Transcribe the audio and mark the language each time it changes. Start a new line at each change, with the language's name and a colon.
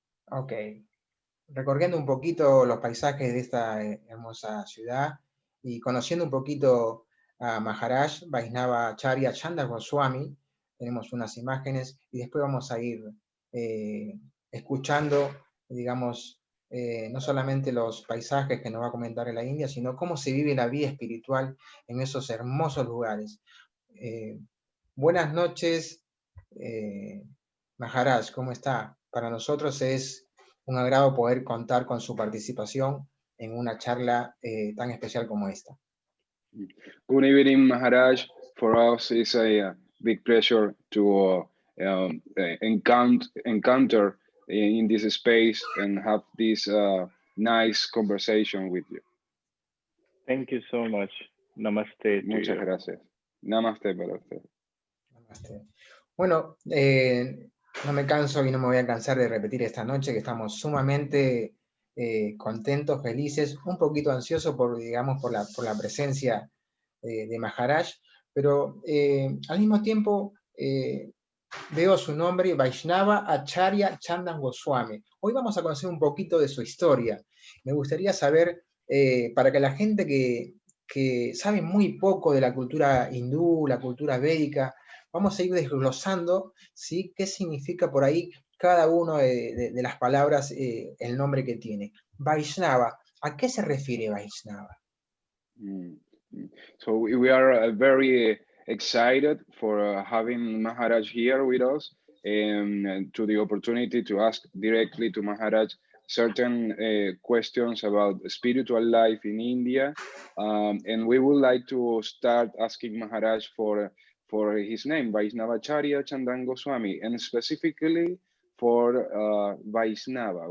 Spanish: Ok, recorriendo un poquito los paisajes de esta hermosa ciudad y conociendo un poquito a Maharaj Vaisnava Acharya Chandan Goswami, tenemos unas imágenes y después vamos a ir escuchando, digamos, no solamente los paisajes que nos va a comentar en la India, sino cómo se vive la vida espiritual en esos hermosos lugares. Buenas noches, Maharaj, ¿cómo está? Para nosotros es un agrado poder contar con su participación en una charla tan especial como esta.
English: Good evening, Maharaj. For us, it's a big pleasure to encounter in this space and have this nice conversation with you. Thank you so much. Namaste.
Spanish: Muchas gracias. Namaste para usted.
Hindi: Namaste.
Spanish: Bueno, no me canso y no me voy a cansar de repetir esta noche que estamos sumamente contentos, felices, un poquito ansiosos digamos, por la presencia de Maharaj, pero al mismo tiempo veo su nombre, Vaisnava Acharya Chandan Goswami. Hoy vamos a conocer un poquito de su historia. Me gustaría saber, para que la gente que sabe muy poco de la cultura hindú, la cultura védica, vamos a ir desglosando, ¿sí?, qué significa por ahí cada una de las palabras, el nombre que tiene. Vaisnava, ¿a qué se refiere Vaisnava?
English: So we are very excited for having Maharaj here with us and to the opportunity to ask directly to Maharaj certain questions about spiritual life in India. And we would like to start asking Maharaj for his name, Vaisnavacharya Chandan Goswami, and specifically for Vaisnava.